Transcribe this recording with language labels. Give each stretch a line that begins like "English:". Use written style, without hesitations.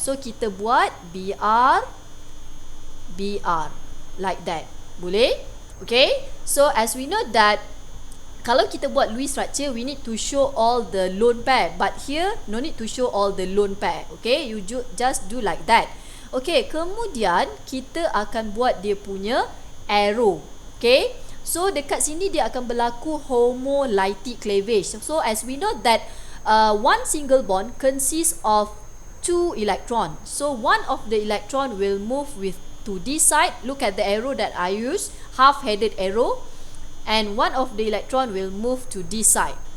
Malay: So kita buat Br
English: like that.
Malay: Boleh?
English: Okay, so as we know that
Malay: kalau kita buat
English: Lewis structure, we need to show all the lone pair, but here no need to show all the lone pair. Okay, you just do like that.
Malay: Okay, kemudian kita akan buat dia punya arrow. Okay, so dekat sini dia akan berlaku homolytic cleavage.
English: So as we know that one single bond consists of 2 electrons. So one of the electron will move to this side. Look at the arrow that I use, half-headed arrow. And one of the electron will move to this side.